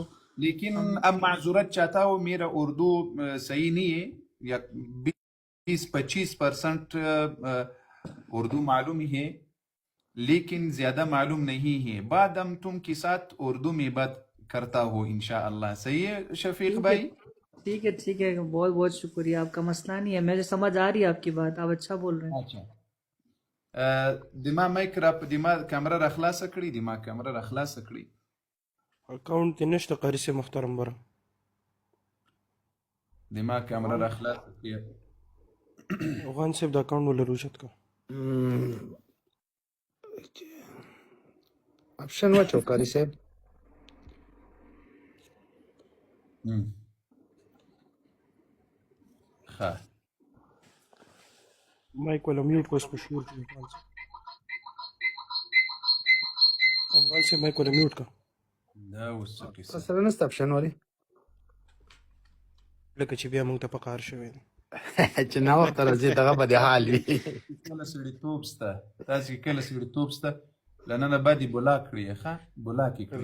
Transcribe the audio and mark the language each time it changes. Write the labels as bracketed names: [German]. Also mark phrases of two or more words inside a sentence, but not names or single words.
[Urdu] لیکن اب معذورت چاہتا ہوں میرا اردو صحیح نہیں ہے یا 20-25% اردو معلوم ہے لیکن زیادہ معلوم نہیں ہے. بعد ہم تم کے ساتھ اردو میں بات کرتا ہو انشاءاللہ. صحیح ہے شفیق بھائی؟ ٹھیک ہے بہت بہت شکریہ. آپ کا مسئلہ نہیں ہے مجھے سمجھ آ رہی ہے آپ کی بات. آپ اچھا بول رہے ہیں. [Pashto] اچھا دماغ مائک را دماغ کیمرہ را خلاص کړی. دماغ کیمرہ را خلاص کړی. اکاؤنٹ کې نشته قاری سے محترم بره. دماغ کیمرہ را خلاص کړی. افغان صاحب دا اکاؤنٹ ولا روشت کا آپشن واچو قاری صاحب. ها مائک والا میوٹ کو اس پہ شور کی. افغان صاحب مائک والا میوٹ کا دا اوس څه کیسه سره نسته آپشن والی لکه چې بیا موږ ته په کار شوی دی. چې نا وخت راځي دغه به د حال وي. کله سړیتوب سته تاسې کله سړیتوب سته لننه باندې بلا کړي ښه بلا کې کړي